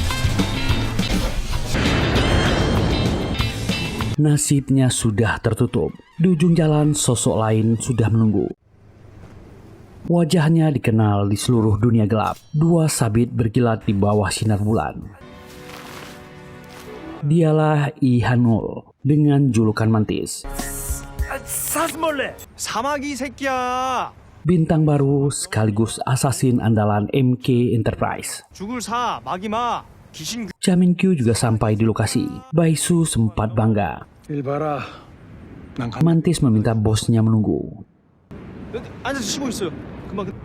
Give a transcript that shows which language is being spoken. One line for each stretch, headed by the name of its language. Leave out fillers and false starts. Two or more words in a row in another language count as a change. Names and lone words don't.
Indonesian: Nasibnya sudah tertutup. Di ujung jalan, sosok lain sudah menunggu. Wajahnya dikenal di seluruh dunia gelap. Dua sabit berkilat di bawah sinar bulan. Dialah Lee Han-ul dengan julukan Mantis.
Korean: 사마귀 새끼야.
Indonesian: Bintang baru sekaligus asasin andalan MK Enterprise.
Korean: 죽을 사 마귀마 귀신.
Indonesian: Ja Min-kyu juga sampai di lokasi. Bae-su sempat bangga. Mantis meminta bosnya menunggu.
Korean: 앉아서 쉬고 있어요. 금방.